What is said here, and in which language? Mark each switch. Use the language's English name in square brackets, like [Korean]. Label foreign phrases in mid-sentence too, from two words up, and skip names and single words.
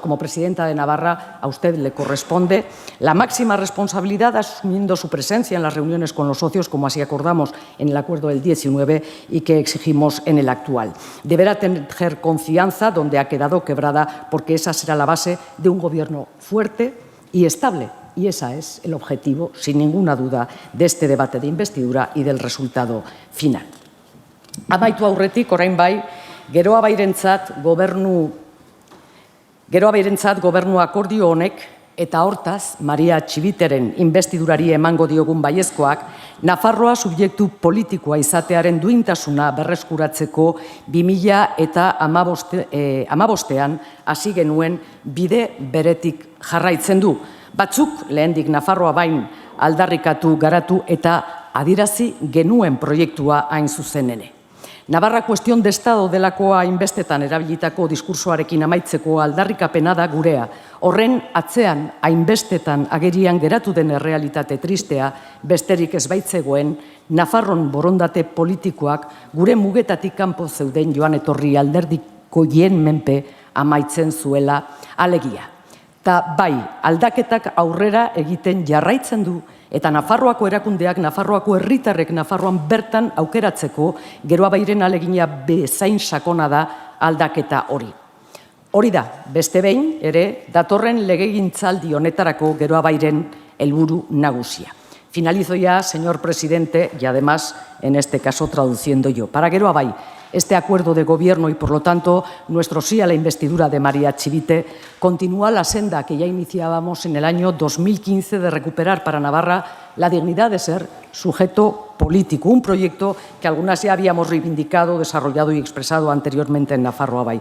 [Spanish] Como presidenta de Navarra, a usted le corresponde la máxima responsabilidad, asumiendo su presencia en las reuniones con los socios, como así acordamos en el acuerdo del 19 y que exigimos en el actual. Deberá tener confianza donde ha quedado quebrada, porque esa será la base de un Gobierno fuerte y estable. Y ese es el objetivo, sin ninguna duda, de este debate de investidura y del resultado final. [Basque] Amaitu aurretik, orain bai, Geroa Bairentzat gobernu akordio honek eta hortaz Maria Chiviteren investidurari emango diogun baiezkoak Nafarroa subjektu politikoa izatearen duintasuna berreskuratzeko 2015ean hasi genuen bide beretik jarraitzen du. Batzuk lehendik Nafarroa Bain aldarrikatu, garatu eta adierazi genuen proiektua hain zuzen ere. Navarra [Spanish] kuestion de estado [Basque] delakoa hainbestetan erabilitako diskursoarekin amaitzeko aldarrikapena da gurea. Horren atzean hainbestetan agerian geratu den errealitate tristea besterik ez baitzegoen Nafarron borondate politikoak gure mugetatik kanpo zeuden joan etorri alderdikoien menpe amaitzen zuela alegia. Ta bai, aldaketak aurrera egiten jarraitzen du, eta Nafarroako erakundeak, Nafarroako herritarrek Nafarroan bertan aukeratzeko Geroa Bairen alegina bezain sakona da aldaketa hori. Hori da, beste behin ere, datorren legegintzaldi honetarako Geroa Bairen helburu nagusia. [Spanish] Finalizo ya, señor presidente, y además, en este caso, traduciendo yo. Para Geroa Bai, este acuerdo de gobierno y, por lo tanto, nuestro sí a la investidura de María Chivite continúa la senda que ya iniciábamos en el año 2015 de recuperar para Navarra la dignidad de ser sujeto político, un proyecto que algunas ya habíamos reivindicado, desarrollado y expresado anteriormente en Nafarroa Bai.